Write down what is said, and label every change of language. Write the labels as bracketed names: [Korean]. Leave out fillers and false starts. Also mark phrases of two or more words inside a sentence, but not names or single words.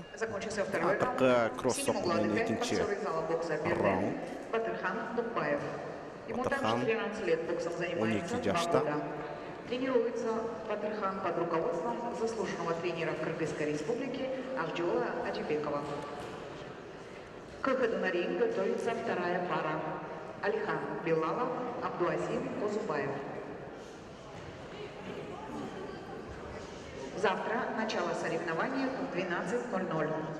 [Kyrgyz] Акыркы кросс сокку менен экинчи раунд. Батырхан 12 жашта. [Russian] Тренируется Батырхан под руководством заслуженного тренера Кыргызской республики Авдюла Аджибекова. К выходу на ринг готовится вторая пара. Алихан Белалов, Абдуазим Козубаев. Завтра начало соревнования в 12:00.